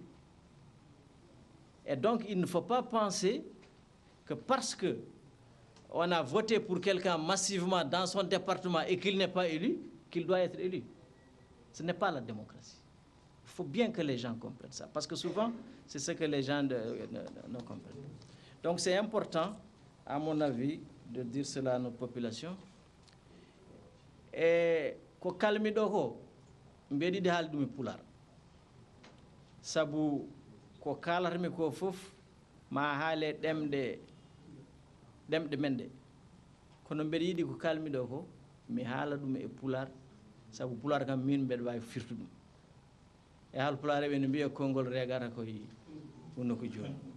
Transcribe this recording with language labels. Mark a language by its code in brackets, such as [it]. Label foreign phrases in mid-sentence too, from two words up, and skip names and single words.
[fr] Et donc, il ne faut pas penser que parce qu'on a voté pour quelqu'un massivement dans son département et qu'il n'est pas élu, qu'il doit être élu. Ce n'est pas la démocratie. Il faut bien que les gens comprennent ça, parce que souvent, c'est ce que les gens ne comprennent pas. Donc c'est important, à mon avis, de dire cela à notre population. [ff] Et ko kalmiɗo ko mbeɗiɗi haalde ɗum e pular sabu ko kalatami ko fof ma haale ɗemɗe men ɗe kono mbeɗa yiɗi ko kalmiɗo ko mi haala ɗum e pular sabu pular kam min mbeɗa wawi firtu ɗum e haal pular eɓe no mbiya konngol regata koye hunno ko joni